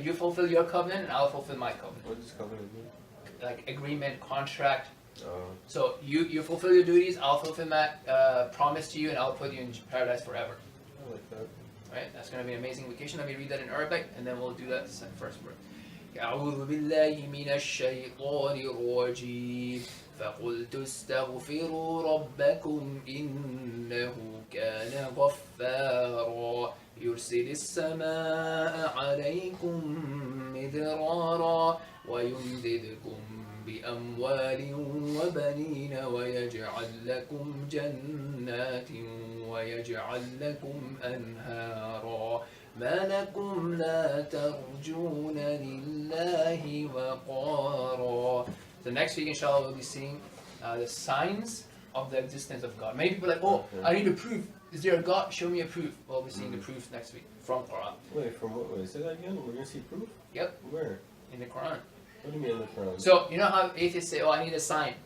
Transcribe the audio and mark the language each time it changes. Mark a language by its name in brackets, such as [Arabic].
[English] You fulfill your covenant, and I'll fulfill my covenant. What does covenant mean? Like agreement, contract. Oh. So you fulfill your duties, I'll fulfill my promise to you, and I'll put you in paradise forever. I like that. Right? That's going to be an amazing vacation. Let me read that in Arabic, and then we'll do that first word. [Arabic] أعوذ بالله من الشيطان الرجيم فقلت استغفروا ربكم إنه كان غفارا يرسل السماء عليكم مدرارا ويمددكم بأموال وبنين ويجعل لكم جنات ويجعل لكم أنهارا ما لكم لا ترجون لله وقارا. [English] The next week, inshallah, we'll be seeing the signs of the existence of God. Many people are like, oh, I need a proof. Is there a God? Show me a proof. Well, we'll be seeing the proofs next week from Qur'an. Wait, from what way? Say that again? We're going to see proof? Yep, Where? in the Quran. What do you mean in the Quran? So, you know how atheists say, oh, I need a sign.